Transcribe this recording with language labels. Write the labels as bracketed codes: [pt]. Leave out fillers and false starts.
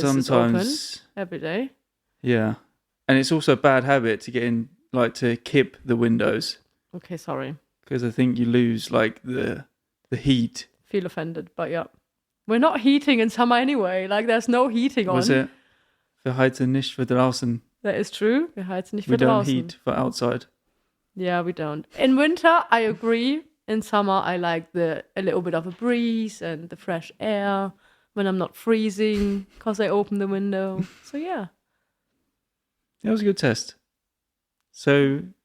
[en] sometimes is open every day. Yeah. And it's also a bad habit to get in, to kip the windows. Okay, sorry. Because I think you lose the heat. Feel offended, but yeah. We're not heating in summer anyway. There's no heating on. Was it? [de] Wir heizen nicht für draußen. [en] That is true. [de] Wir heizen nicht für draußen. [en] We don't heat for outside. Yeah, we don't. In winter, I agree. In summer, I like a little bit of a breeze and the fresh air when I'm not freezing because I open the window. So yeah. It was a good test. So